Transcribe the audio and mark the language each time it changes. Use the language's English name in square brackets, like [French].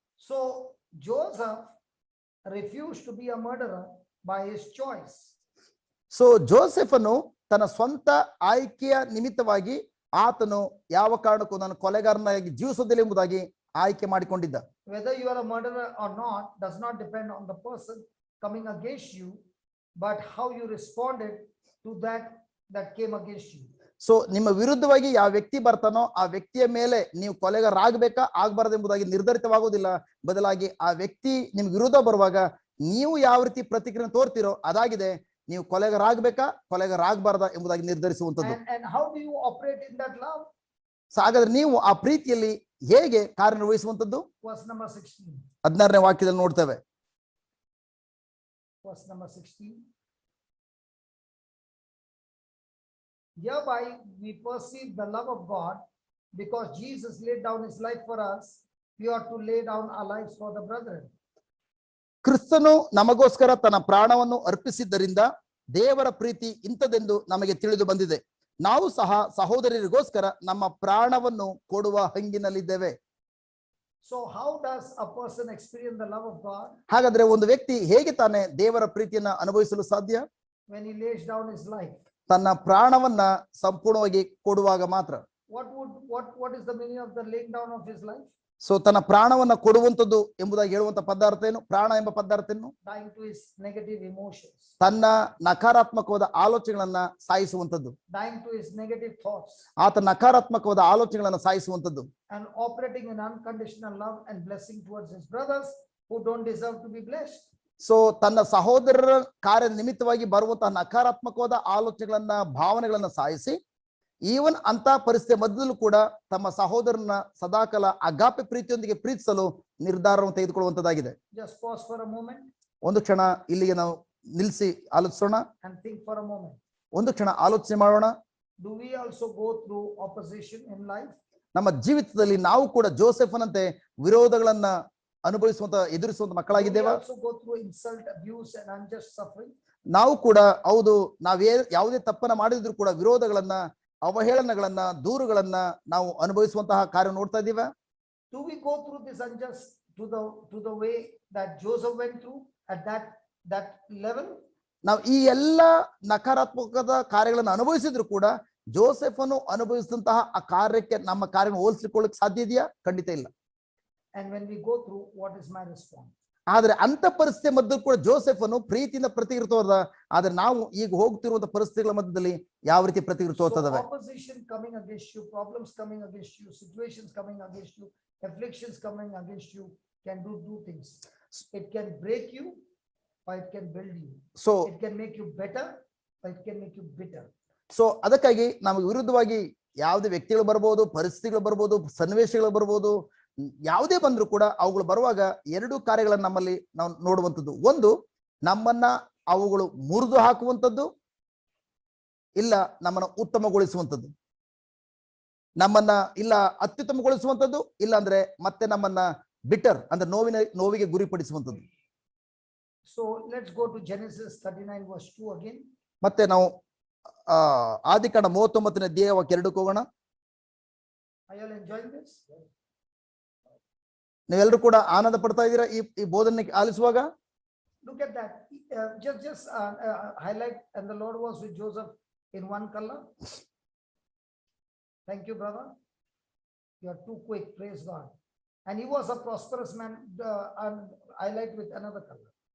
[English] So Joseph refused to be a murderer by his choice. [Kannada] So ಜೋಸೆಫನು ತನ್ನ ಸ್ವಂತ ಆಯ್ಕೆಯ ನಿಮಿತ್ತವಾಗಿ ಆತನು ಯಾವ ಕಾರಣಕ್ಕೂ ನಾನು ಕೊಲೆಗಾರನಾಗಿ ಜೀವಿಸೋದಿಲ್ಲ ಎಂಬುದಾಗಿ ಆಯ್ಕೆ ಮಾಡಿಕೊಂಡಿದ್ದ. [English] Whether you are a murderer or not does not depend on the person coming against you, but how you responded to that came against you. [Kannada] So ನಿಮ್ಮ ವಿರುದ್ಧವಾಗಿ ಯಾವ ವ್ಯಕ್ತಿ ಬರ್ತಾನೋ ಆ ವ್ಯಕ್ತಿಯ ಮೇಲೆ ನೀವು ಕೊಲೆಗಾರರಾಗಬೇಕಾ ಆಗ್ಬಾರ್ದು ಎಂಬುದಾಗಿ ನಿರ್ಧರಿತವಾಗುವುದಿಲ್ಲ. ಬದಲಾಗಿ ಆ ವ್ಯಕ್ತಿ ನಿಮ್ಗೆ ವಿರುದ್ಧ ಬರುವಾಗ ನೀವು ಯಾವ ರೀತಿ ಪ್ರತಿಕ್ರಿಯೆ ತೋರ್ತಿರೋ ಅದಾಗಿದೆ ನೀವು ಕೊಲೆಗಾರರಾಗಬೇಕಾ ಕೊಲೆಗಾರರಾಗಬಾರ್ದ ಎಂಬುದಾಗಿ ನಿರ್ಧರಿಸುವಂತದ್ದು. [English] And how do you operate in that love? [Kannada] So ಹಾಗಾದ್ರೆ ನೀವು ಆ ಪ್ರೀತಿಯಲ್ಲಿ ಹೇಗೆ ಕಾರ್ಯನಿರ್ವಹಿಸುವಂತದ್ದು? [English] Verse number 16. [Kannada] 16ನೇ ವಾಕ್ಯದಲ್ಲಿ ನೋಡ್ತೇವೆ. [English] Verse number 16. Hereby we perceive the love of God, because Jesus laid down his life for us. We ought to lay down our lives for the brethren. [Kannada] ಕ್ರಿಸ್ತನು ನಮಗೋಸ್ಕರ ತನ್ನ ಪ್ರಾಣವನ್ನು ಅರ್ಪಿಸಿದ್ದರಿಂದ ದೇವರ ಪ್ರೀತಿ ಇಂಥದೆಂದು ನಮಗೆ ತಿಳಿದು ಬಂದಿದೆ. ನಾವು ಸಹ ಸಹೋದರರಿಗೋಸ್ಕರ ನಮ್ಮ ಪ್ರಾಣವನ್ನು ಕೊಡುವ ಹಂಗಿನಲ್ಲಿದ್ದೇವೆ. [English] So how does a person experience the love of God? [Kannada] ಹಾಗಾದ್ರೆ ಒಂದು ವ್ಯಕ್ತಿ ಹೇಗೆ ತಾನೇ ದೇವರ ಪ್ರೀತಿಯನ್ನ ಅನುಭವಿಸಲು ಸಾಧ್ಯ? [English] When he lays down his life. [Kannada] ತನ್ನ ಪ್ರಾಣವನ್ನ ಸಂಪೂರ್ಣವಾಗಿ ಕೊಡುವಾಗ ಮಾತ್ರ. [English] What is the meaning of the laying down of his life? [Kannada] So ತನ್ನ ಪ್ರಾಣವನ್ನ ಕೊಡುವಂಥದ್ದು ಎಂಬುದಾಗಿ ಹೇಳುವಂತ ಪದಾರ್ಥ ಏನು? ಪ್ರಾಣ ಎಂಬ ಪದಾರ್ಥ ಏನು? [English] Dying to his negative emotions. [Kannada] ತನ್ನ ನಕಾರಾತ್ಮಕವಾದ ಆಲೋಚನೆಗಳನ್ನ ಸಾಯಿಸುವಂಥದ್ದು. [English] Dying to his negative thoughts. [Kannada] ಆತ ನಕಾರಾತ್ಮಕವಾದ ಆಲೋಚನೆಗಳನ್ನ ಸಾಯಿಸುವಂಥದ್ದು. [English] And operating in unconditional love and blessing towards his brothers who don't deserve to be blessed. [Kannada] So ತನ್ನ ಸಹೋದರರ ಕಾರ್ಯ ನಿಮಿತ್ತವಾಗಿ ಬರುವಂತಹ ನಕಾರಾತ್ಮಕವಾದ ಆಲೋಚನೆಗಳನ್ನ ಭಾವನೆಗಳನ್ನ ಸಾಯಿಸಿ ಈವನ್ ಅಂತ ಪರಿಸ್ಥಿತಿಯ ಮಧ್ಯದಲ್ಲೂ ಕೂಡ ತಮ್ಮ ಸಹೋದರನ ಸದಾಕಾಲ ಅಗಾಪೆ ಪ್ರೀತಿಯೊಂದಿಗೆ ಪ್ರೀತಿಸಲು ನಿರ್ಧಾರವನ್ನು ತೆಗೆದುಕೊಳ್ಳುವಂತದ್ದಾಗಿದೆ. [English] Just pause for a moment. [Kannada] ಒಂದು ಕ್ಷಣ ಇಲ್ಲಿಗೆ ನಾವು ನಿಲ್ಲಿಸಿ ಆಲೋಚಿಸೋಣ. [English] And think for a moment. [Kannada] ಒಂದು ಕ್ಷಣ ಆಲೋಚನೆ ಮಾಡೋಣ. [English] Do we also go through opposition in life? [Kannada] ನಮ್ಮ ಜೀವಿತದಲ್ಲಿ ನಾವು ಕೂಡ ಜೋಸೆಫನಂತೆ ವಿರೋಧಗಳನ್ನ ಎದುರಿಸುವಂತ ಮಕ್ಕಳಾಗಿದ್ದೇವೆ. [English] Also go through insult, abuse and unjust suffering. [Kannada] ನಾವು ಕೂಡ ಹೌದು ಯಾವುದೇ ತಪ್ಪನ್ನ ಮಾಡಿದ್ರು ಕೂಡ ವಿರೋಧಗಳನ್ನ ಅವಹೇಳನಗಳನ್ನ ದೂರುಗಳನ್ನ ನಾವು ಅನುಭವಿಸುವಂತಹ ಕಾರ್ಯ ನೋಡ್ತಾ ಇದ್ದೀವಿ. [English] Do we go through this unjust to the way that Joseph went through at that level? [Kannada] ನಾವು ಈ ಎಲ್ಲ ನಕಾರಾತ್ಮಕದ ಕಾರ್ಯಗಳನ್ನು ಅನುಭವಿಸಿದ್ರು ಕೂಡ ಜೋಸೆಫನು ಅನುಭವಿಸಿದಂತಹ ಆ ಕಾರ್ಯಕ್ಕೆ ನಮ್ಮ ಕಾರ್ಯವನ್ನು ಹೋಲಿಸಿಕೊಳ್ಳಕ್ಕೆ ಸಾಧ್ಯ ಇದೆಯಾ? ಖಂಡಿತ ಇಲ್ಲ. [English] And when we go through, what is my response? [Kannada] ಆದ್ರೆ ಅಂತ ಪರಿಸ್ಥಿತಿ ಮಧ್ಯೆ ಕೂಡ ಜೋಸೆಫನು ಪ್ರೀತಿಯಿಂದ ಪ್ರತಿಕ್ರಿಯಿತವಾದ. ಆದ್ರೆ ನಾವು ಈಗ ಹೋಗ್ತಿರುವಂತಹ ಪರಿಸ್ಥಿತಿಗಳ ಮಧ್ಯದಲ್ಲಿ ಯಾವ ರೀತಿ ಪ್ರತಿಕ್ರಿಯಿತವಾದವೆ? [English] Opposition coming against you, problems coming against you, situations coming against you, afflictions coming against you can do two things. It can break you or it can build you. So it can make you better or it can make you bitter. [Kannada] So ಅದಕ್ಕಾಗಿ ನಮಗೆ ವಿರುದ್ಧವಾಗಿ ಯಾವುದೇ ವ್ಯಕ್ತಿಗಳು ಬರ್ಬೋದು, ಪರಿಸ್ಥಿತಿಗಳು ಬರ್ಬೋದು, ಸನ್ನಿವೇಶಗಳು ಬರ್ಬೋದು, ಯಾವುದೇ ಬಂದ್ರು ಕೂಡ ಅವುಗಳು ಬರುವಾಗ ಎರಡು ಕಾರ್ಯಗಳನ್ನ ನಮ್ಮಲ್ಲಿ ನಾವು ನೋಡುವಂಥದ್ದು. ಒಂದು, ನಮ್ಮನ್ನ ಅವುಗಳು ಮುರಿದು ಹಾಕುವಂಥದ್ದು, ಇಲ್ಲ ನಮ್ಮನ್ನ ಉತ್ತಮಗೊಳಿಸುವಂಥದ್ದು. ನಮ್ಮನ್ನ ಇಲ್ಲ ಅತ್ಯುತ್ತಮಗೊಳಿಸುವಂಥದ್ದು, ಇಲ್ಲ ಅಂದ್ರೆ ಮತ್ತೆ ನಮ್ಮನ್ನ ಬಿಟರ್ ಅಂದ್ರೆ ನೋವಿಗೆ ಗುರಿಪಡಿಸುವಂಥದ್ದು. [English] So let's go to Genesis 39 verse 2 again. [Kannada] ಮತ್ತೆ ನಾವು ಆದಿಕಾಂಡ 39ನೇ ಅಧ್ಯಾಯ ವಾಕ್ಯ 2ಕ್ಕೆ ಹೋಗೋಣ. [English] Are you all enjoying this? [Kannada] ನೀವೆಲ್ಲರೂ ಕೂಡ ಆನಂದ ಪಡ್ತಾ ಇದ್ದೀರಾ ಈ ಬೋಧನೆ ಆಲಿಸುವಾಗ? [English] Look at that. Just highlight, and the Lord was with Joseph in one color. Thank you, brother. You are too quick. Praise God. And he was a prosperous man. And highlight with another color.